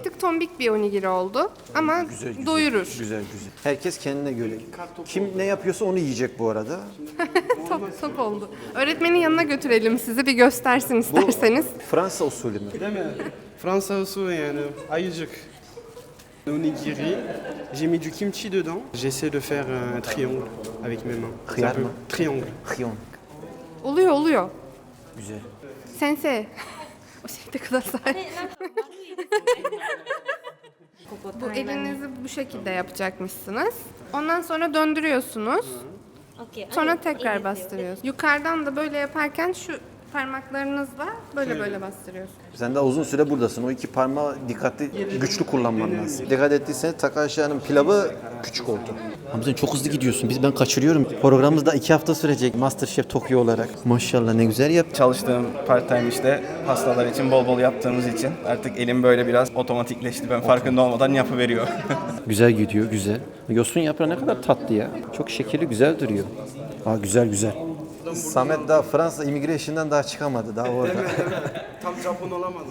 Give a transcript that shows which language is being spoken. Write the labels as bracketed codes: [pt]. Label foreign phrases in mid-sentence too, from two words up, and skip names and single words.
[tr] Bir tık tombik bir onigiri oldu ama doyurur. Güzel. Herkes kendine göre. Kim ne yapıyorsa onu yiyecek bu arada. Top oldu. Öğretmenin yanına götürelim sizi, bir göstersin isterseniz. Fransa usulü mü? Fransa usulü yani ayıcık. Onigiri, [fr] j'ai mis du kimchi dedans. J'essaie de faire un triangle avec mes mains. C'est un Khiyar peu [tr] mı? [fr] triangle. Hyon. [tr] Oluyor. Güzel. Sensei. O şekilde kudasai. Bu elinizi bu şekilde yapacakmışsınız. Ondan sonra döndürüyorsunuz. Sonra tekrar bastırıyorsunuz. Yukarıdan da böyle yaparken şu parmaklarınızla böyle bastırıyorsunuz. Sen daha uzun süre buradasın. O iki parmağı dikkatli, güçlü kullanman lazım. Dikkat ettiyseniz Takashi Hanım pilavı küçük oldu. Ama sen çok hızlı gidiyorsun. Ben kaçırıyorum. Programımız da 2 hafta sürecek. MasterChef Tokyo olarak. Maşallah ne güzel yap. Çalıştığım part-time işte hastalar için bol bol yaptığımız için artık elim böyle biraz otomatikleşti. Ben farkında olmadan yapıveriyor. Güzel gidiyor, güzel. Yosun yaprağı ne kadar tatlı ya. Çok şekeri, güzel duruyor. Güzel. Samet daha Fransa immigration'dan daha çıkamadı. Daha orada. Tam Japon olamadım.